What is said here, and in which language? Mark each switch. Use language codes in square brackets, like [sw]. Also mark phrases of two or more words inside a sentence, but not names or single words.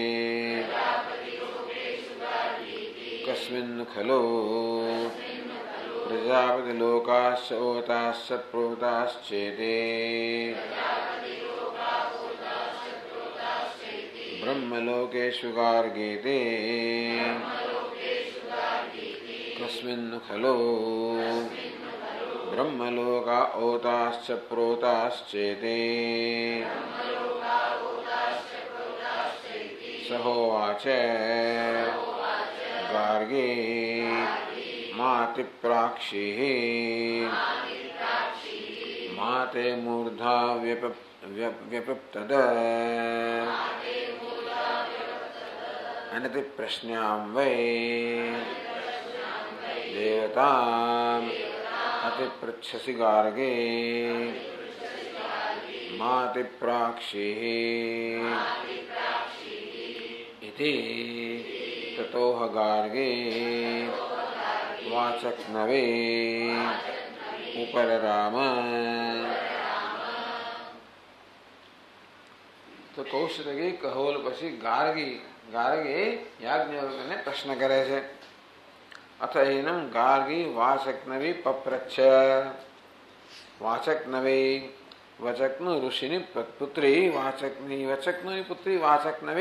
[sa] कस्मिन्नु खलु प्रजापतिलोकाश्च ओताश्च प्रोताश्चेति ब्रह्मलोकेषु गार्गीति कस्मिन्नु खलु ब्रह्मलोका ओताश्च प्रोताश्चेति सहोवाच उवाच गार्गी मातिप्राक्षिः माते मूर्धा व्यपप्तद अनतिप्रश्न्यां वै देवताम् अतिपृच्छसि गार्गे मातिप्राक्षिः इति ततोह गार्गे वाचक्नवे उपरराम। [gu] તો કૌશિકી કહોલ પછી ગાર્ગી યાજ્ઞવલ્ક્યને પ્રશ્ન કરે છે. [sa] अथ एनम गार्गी वाचक्नवी पप्रच्छ. [gu] વાચક્નવી વચકનું ઋષિની પુત્રી વચકની પુત્રી વાચક્નવી.